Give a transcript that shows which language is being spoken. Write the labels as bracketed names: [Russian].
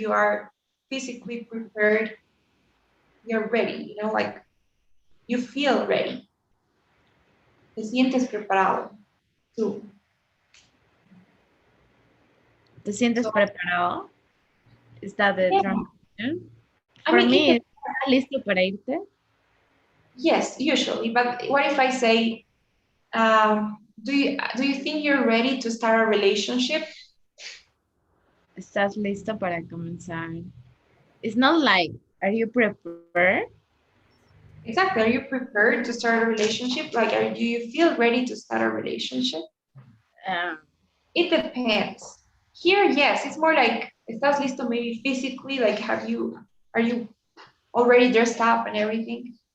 [English] You are physically prepared. You're ready, like you feel ready. [Spanish] Te sientes preparado. Tú. ¿Te sientes preparado? [English] Is that the translation? For I mean, [Spanish] me, ¿estás listo para irte? [English] Yes, usually. But what if I say, do you think you're ready to start a relationship? [Spanish] ¿Estás listo para comenzar? [English] It's not like, are you prepared? Exactly. Are you prepared to start a relationship? Like, do you feel ready to start a relationship? It depends. Here, yes, it's more like, [Spanish] ¿estás listo [English] maybe physically? Like, are you already dressed up and everything?